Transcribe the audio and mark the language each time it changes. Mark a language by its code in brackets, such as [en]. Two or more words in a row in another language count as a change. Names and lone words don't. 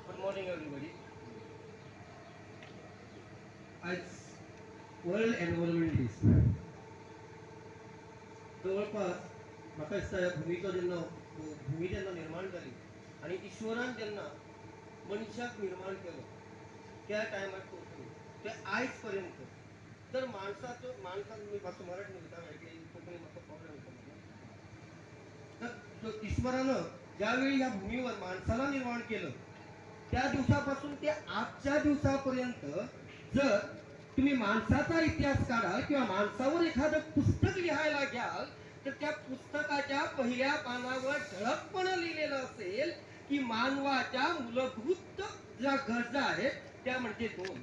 [en] morning, everybody. [kok] आज वर्ल्ड एनवायरमेंट डे. जवळपास म्हाका दिसता ह्या भुमीचो जेन्ना भूमी जेन्ना निर्माण जाली आनी ईश्वरान जेन्ना मनशाक निर्माण केलो त्या टायमार ते आयज पर्यंत तर माणसाक मी मातसो मराठी उलयता कोंकणी मातसो प्रॉब्लेम येता. [mr] तर ईश्वरानं ज्यावेळी ह्या भूमीवर माणसाला निर्माण केलं त्या दिवसापासून ते आजच्या दिवसापर्यंत जर तुम्ही माणसाचा इतिहास काढा किंवा माणसावर एखादं पुस्तक लिहायला घ्याल तर त्या पुस्तकाच्या पहिल्या पानावर ठळकपणे लिहिलेलं असेल की मानवाच्या मूलभूत ज्या गरजा आहेत त्या म्हणजे दोन.